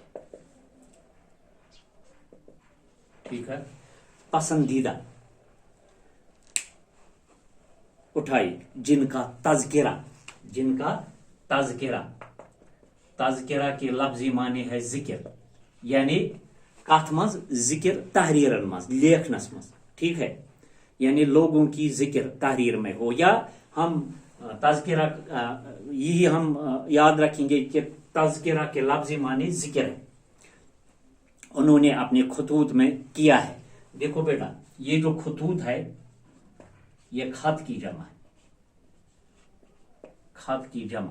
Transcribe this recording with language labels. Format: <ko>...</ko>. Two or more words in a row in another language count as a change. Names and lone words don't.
<hi>ठीक है, पसंदीदा उठाई, जिनका तज़किरा के लफ्ज़ी माने है जिक्र।</hi> <ks>यानी कथ मज जिक्र तहरीरन मज, लेखनस मज।</ks> <hi>ठीक है, यानी लोगों की जिक्र तहरीर में हो, या हम तज़किरा, यही हम याद रखेंगे कि तज़किरा के लफ्ज़ी माने जिक्र है। उन्होंने अपने खतूत में किया है। देखो बेटा, ये जो खतूत है ये खत की जमा है, खत की जमा।</hi>